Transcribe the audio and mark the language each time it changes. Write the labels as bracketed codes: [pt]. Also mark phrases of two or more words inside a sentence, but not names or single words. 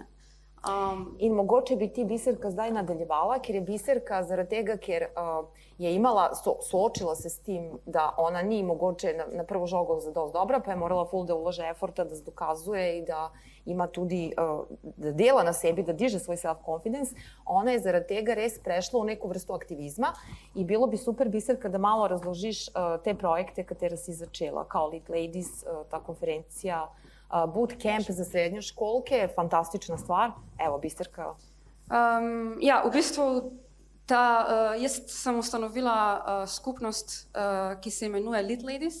[sl] In mogoče bi ti Biserka zdaj nadaljevala, ker je Biserka zaradi tega, ker je soočila se s tim, da ona ni mogoče na prvo žogo zadost dobra, pa je morala ful [sr] da ulože eforta, da se dokazuje [sl] i da ima tudi, da dela na sebi, da diže svoj self-confidence. [sr] Ona je zaradi tega res prešla u neku vrstu aktivizma i bilo bi super, Biserka, da malo razložiš te projekte katere si začela, kao Lit Ladies, ta konferencija, bootcamp za srednjoškolke, fantastična stvar. Evo, Biserka. [sl] Ja, v bistvu jaz sem ustanovila skupnost, ki se imenuje Lit Ladies.